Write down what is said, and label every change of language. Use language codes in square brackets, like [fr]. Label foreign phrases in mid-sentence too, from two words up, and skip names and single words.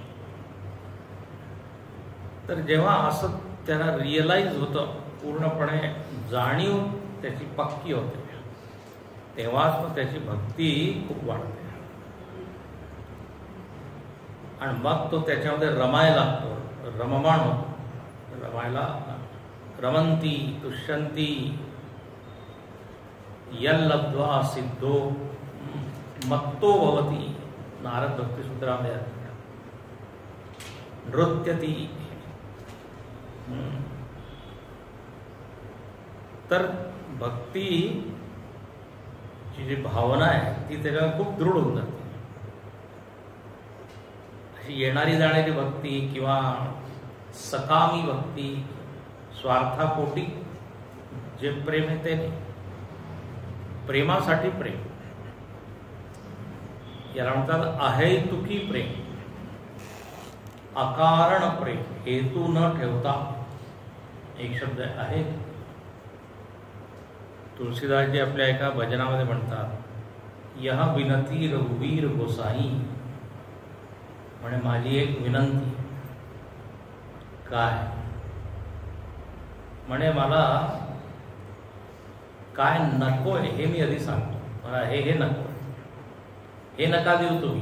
[mr] तर जेव्हा असं त्याला रिअलाइज होतं, पूर्णपणे जाणीव त्याची पक्की होते, तेव्हाच मग त्याची भक्ती खूप वाढते आणि मग तो त्याच्यामध्ये रमायला लागतो, रममाण होतो. [sa] रमायला रमंती तुष्यंती यल्लब्ध्वा सिद्धो मत्तो भवति. [mr] नारद भक्तिसूत्रामध्ये नृत्यती. तर भक्तीची जी भावना आहे ती त्याला खूप दृढ होऊन जाते. अशी येणारी जाणारी भक्ती किंवा सकामी भक्ती, स्वार्थापोटी जे प्रेम आहे ते नाही. प्रेमासाठी प्रेम, याला म्हणतात अहेतुकी प्रेम, अकारण प्रेम, हेतू न ठेवता. एक शब्द आहे, तुलसीदासजी आपल्या एका भजनामध्ये म्हणतात, [hi] यह विनती रघुवीर गोसाई. [mr] म्हणे माझी एक विनंती. काय म्हणे, मला काय नकोय हे मी आधी सांगतो. मला हे नकोय, हे नका देऊ तुम्ही.